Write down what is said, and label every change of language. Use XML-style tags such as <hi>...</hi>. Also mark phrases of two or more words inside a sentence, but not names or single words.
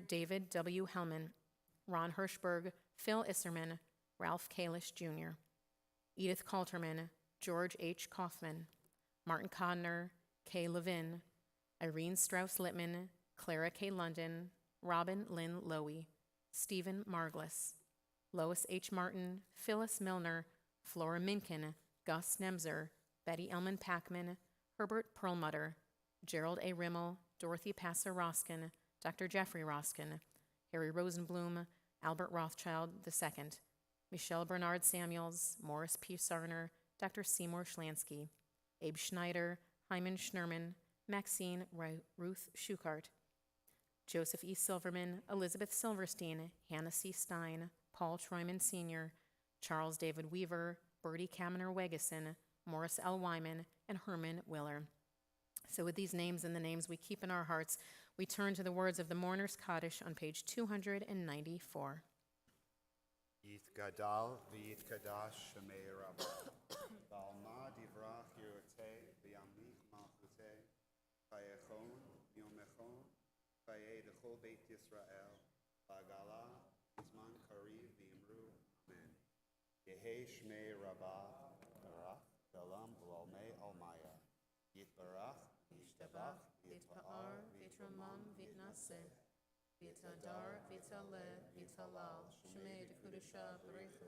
<en>David W. Hellman, Ron Hirschberg, Phil Isserman, Ralph Kalish Jr., Edith Kalterman, George H. Kaufman, Martin Codner, Kay Levin, Irene Strauss-Littman, Clara K. London, Robin Lynn Lowy, Stephen Marglis, Lois H. Martin, Phyllis Milner, Flora Minkin, Gus Nemzer, Betty Elman Packman, Herbert Perlmutter, Gerald A. Rimmel, Dorothy Passer Roskin, Dr. Jeffrey Roskin, Harry Rosenblum, Albert Rothschild II, Michelle Bernard Samuels, Morris P. Sarner, Dr. Seymour Schlansky, Abe Schneider, Hyman Schnerman, Maxine Ruth Schukart, Joseph E. Silverman, Elizabeth Silverstein, Hannah C. Stein, Paul Troyman Sr., Charles David Weaver, Bertie Kaminer Wegeson, Morris L. Wyman, and Herman Willer. So with these names and the names we keep in our hearts, we turn to the words of the Mourner's Kaddish on page 294.</en> <arc>יתגדל ויתקדש שמיה רבא בעלמא די ברא כרעותיה וימליך מלכותיה בחייכון וביומיכון, ובחיי דכל בית ישראל בעגלא ובזמן קריב ואמרו אמן. יהא שמיה רבא מברך לעלם ולעלמי עלמיא יתברך וישתבח, יתפאר, יתרומם, ויתנשא, ויתהדר, ויתעלה, ויתהלל, שמי דקודשה בריחו.</arc>